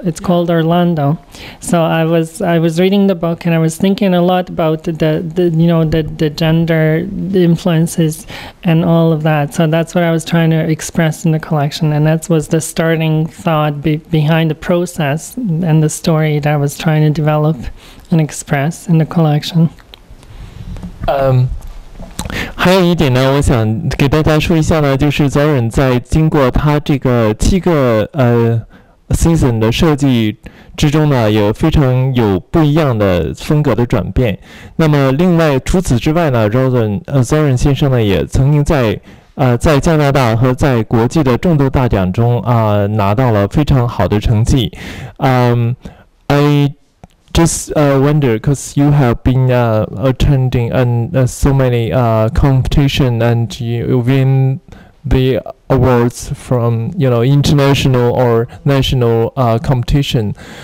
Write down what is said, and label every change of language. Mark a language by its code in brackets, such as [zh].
[en] It's called Orlando. So I was reading the book, and I was thinking a lot about the gender, the influences, and all of that. So that's what I was trying to express in the collection, and that was the starting thought behind the process and the story that I was trying to develop and express in the collection. [zh] 还有一点呢，我想给大家说一下呢，就是 Zoran 在经过他这个7个season 的设计之中呢，有非常有不一样的风格的转变。那么另外除此之外呢 Zoran 先生呢也曾经在加拿大和在国际的众多大奖中拿到了非常好的成绩。 [en] I just wonder, because you have been attending so many competition, and you win the awards from, you know, international or national competition.